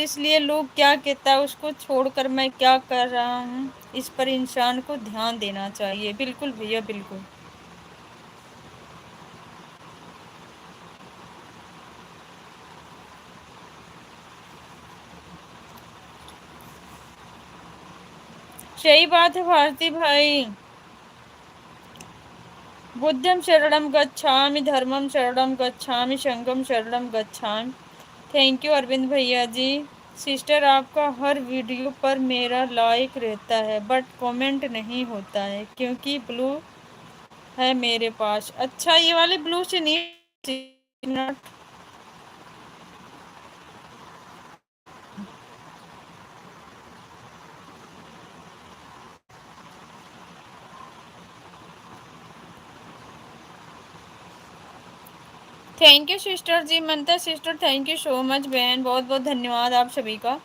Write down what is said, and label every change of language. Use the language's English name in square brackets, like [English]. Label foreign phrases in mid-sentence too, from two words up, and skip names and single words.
[Hindi] इसलिए लोग क्या कहता है उसको छोड़कर मैं क्या कर रहा हूँ, इस पर इंसान को ध्यान देना चाहिए। बिल्कुल भैया बिल्कुल। सही बात है भारती भाई। [Pali] बुद्धम शरणम गच्छामि, धर्मम शरणम गच्छामि, संघम शरणम गच्छामि। [English] thank you [Hindi] अरविंद भैया जी। सिस्टर, आपका हर वीडियो पर मेरा लाइक रहता है, बट कमेंट नहीं होता है, क्योंकि ब्लू है मेरे पास। अच्छा, ये वाले ब्लू से नहीं। [English] thank you [Hindi] सिस्टर जी, ममता सिस्टर, [English] thank you so much [Hindi] बहन, बहुत बहुत धन्यवाद आप सभी का।